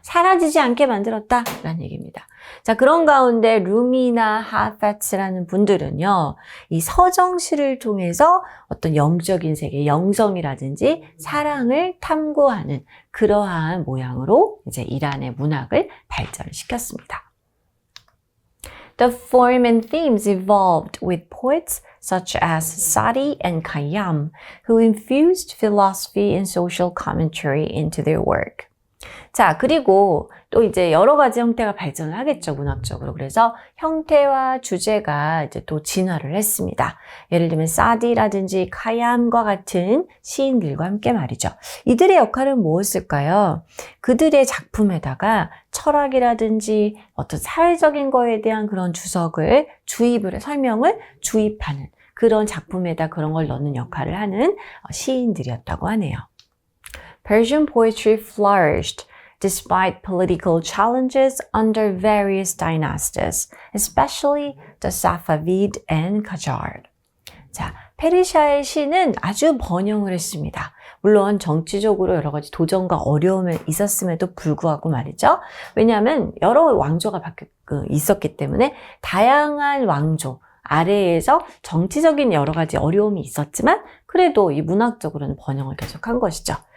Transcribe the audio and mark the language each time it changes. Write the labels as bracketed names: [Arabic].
[Korean] 사라지지 않게 만들었다라는 얘기입니다. 자, 그런 가운데 루미나 하페츠라는 분들은요, 이 서정시를 통해서 어떤 영적인 세계, 영성이라든지 사랑을 탐구하는 그러한 모양으로 이제 이란의 문학을 발전시켰습니다. [English] The form and themes evolved with poets such as Sadi and Khayyam, who infused philosophy and social commentary into their work. [Korean] 자, 그리고 또 이제 여러 가지 형태가 발전을 하겠죠, 문학적으로. 그래서 형태와 주제가 이제 또 진화를 했습니다. 예를 들면 사디라든지 카얌과 같은 시인들과 함께 말이죠. 이들의 역할은 무엇일까요? 그들의 작품에다가 철학이라든지 어떤 사회적인 거에 대한 그런 주석을 주입을, 설명을 주입하는 그런 작품에다 그런 걸 넣는 역할을 하는 시인들이었다고 하네요. [English] Persian poetry flourished despite political challenges under various dynasties, especially the Safavid and Qajar. [Korean] 자, 페르시아의 시는 아주 번영을 했습니다. 물론 정치적으로 여러 가지 도전과 어려움이 있었음에도 불구하고 말이죠. 왜냐하면 여러 왕조가 있었기 때문에 다양한 왕조 아래에서 정치적인 여러 가지 어려움이 있었지만 그래도 이 문학적으로는 번영을 계속한 것이죠.